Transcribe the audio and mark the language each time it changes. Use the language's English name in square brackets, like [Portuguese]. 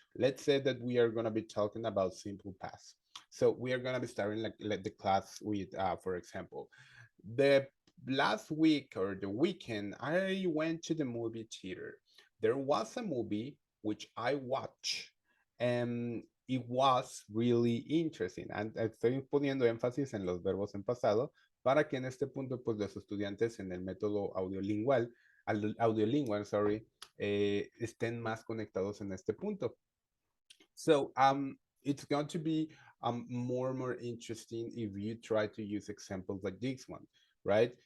[English] Let's say that we are going to be talking about simple past. So we are going to be starting like the class with, for example, the last week or the weekend, I went to the movie theater. There was a movie which I watched, and it was really interesting. [Spanish] And estoy poniendo énfasis en los verbos en pasado para que en este punto, pues los estudiantes en el método audiolingual, [English] sorry, [Spanish] estén más conectados en este punto. [English] So it's going to be more and more interesting if you try to use examples like this one, right?